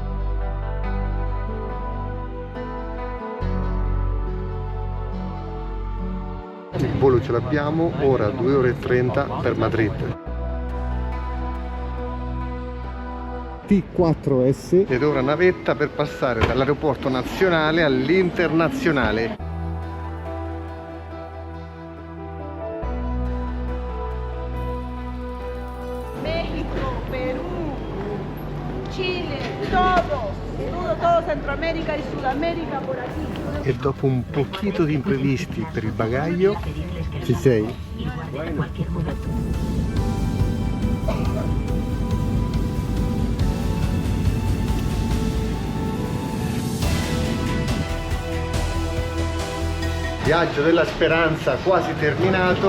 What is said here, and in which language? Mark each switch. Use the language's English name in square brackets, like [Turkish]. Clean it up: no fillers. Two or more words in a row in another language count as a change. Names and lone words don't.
[Italian] Il volo ce l'abbiamo, ora 2 ore e 30 per Madrid. T4S. Ed ora navetta per passare dall'aeroporto nazionale all'internazionale. [Spanish] México, Perú, Chile, todo Centroamérica y Sudamérica por aquí. [Italian] E dopo un pochino di imprevisti per il bagaglio, Ci sei? viaggio della speranza quasi terminato.